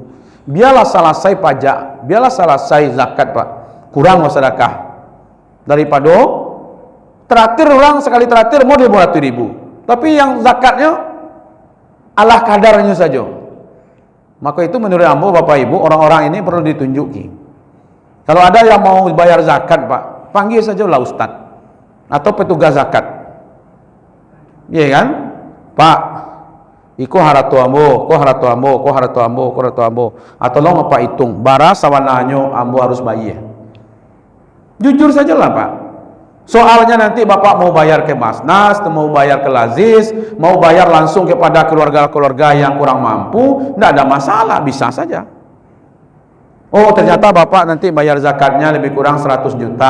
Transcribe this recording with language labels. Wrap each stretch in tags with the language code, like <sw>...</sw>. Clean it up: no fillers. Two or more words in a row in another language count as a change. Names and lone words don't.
<id>Biarlah selesai pajak, biarlah selesai zakat Pak, kurang sedekah daripada terakhir orang sekali terakhir mau 500.000, tapi yang zakatnya Allah kadarnya saja. Maka itu menurut ambo Bapak Ibu, orang-orang ini perlu ditunjuki. Kalau ada yang mau bayar zakat Pak, panggil saja lah Ustaz atau petugas zakat. Iya kan?</id> <min>Pak, iko haratu ambo, ko haratu ambo, ko haratu ambo, ko haratu ambo. Atau lo apa hitung, bara sawananyo ambo harus bayar.</min> <id>Jujur saja lah Pak. Soalnya nanti Bapak mau bayar ke Basnas, mau bayar ke Lazis, mau bayar langsung kepada keluarga-keluarga yang kurang mampu, tidak ada masalah, bisa saja. Oh ternyata Bapak nanti bayar zakatnya lebih kurang 100 juta.</id>